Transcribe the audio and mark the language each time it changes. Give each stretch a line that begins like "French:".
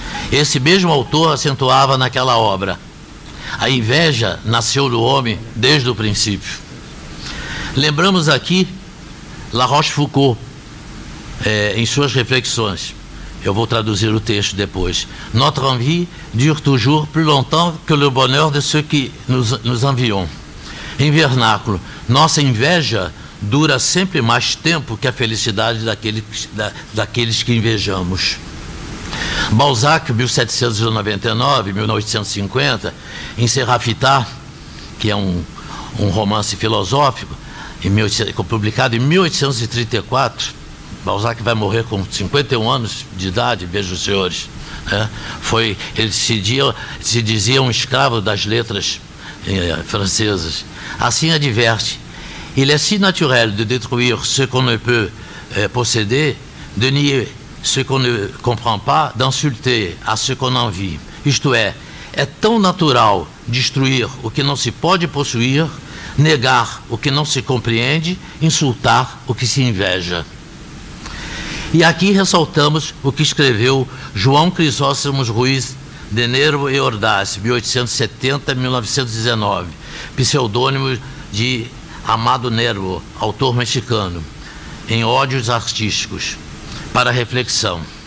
Portuguese: Esse mesmo autor acentuava naquela obra: a inveja nasceu do homem desde o princípio. Lembramos aqui La Rochefoucauld, em suas reflexões. Eu vou traduzir o texto depois.
French: Notre envie dure toujours plus longtemps que le bonheur de ceux qui nous envions.
Portuguese: Em vernáculo, nossa inveja dura sempre mais tempo que a felicidade daqueles que invejamos. Balzac, 1799-1850, em Séraphin, que é um romance filosófico, publicado em 1834, Balzac vai morrer com 51 anos de idade, vejam os senhores. Ele se dizia um escravo das letras francesas. Assim adverte:
French: il est si naturel de détruire ce qu'on ne peut posséder, de nier ce qu'on ne comprend pas, d'insulter a ce qu'on envie.
Portuguese: Isto é tão natural destruir o que não se pode possuir, negar o que não se compreende, insultar o que se inveja. E aqui ressaltamos o que escreveu João Crisóstomo Ruiz de Nervo e Ordaz, 1870-1919, pseudônimo de Amado Nervo, autor mexicano, em Ódios Artísticos, para reflexão.